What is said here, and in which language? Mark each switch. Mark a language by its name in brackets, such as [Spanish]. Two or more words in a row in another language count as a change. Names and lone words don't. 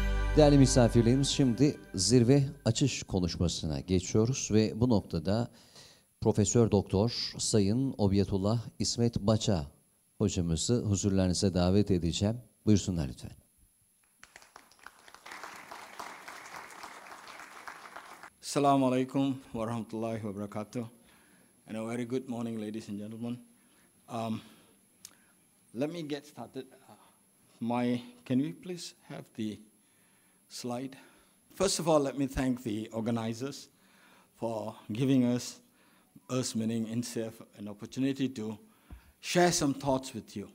[Turkish] Değerli misafirlerimiz, şimdi zirve açış konuşmasına geçiyoruz ve bu noktada Profesör Doktor Sayın Obiyathulla İsmath Bacha hocamızı huzurlarınıza davet edeceğim. Buyursunlar lütfen. [Arabic] السلام عليكم ورحمة الله وبركاته. [English] And a very good morning, ladies and gentlemen. Let me get started. Can we please have the slide? First of all, let me thank the organizers for giving us meaning INSEF, an opportunity to share some thoughts with you.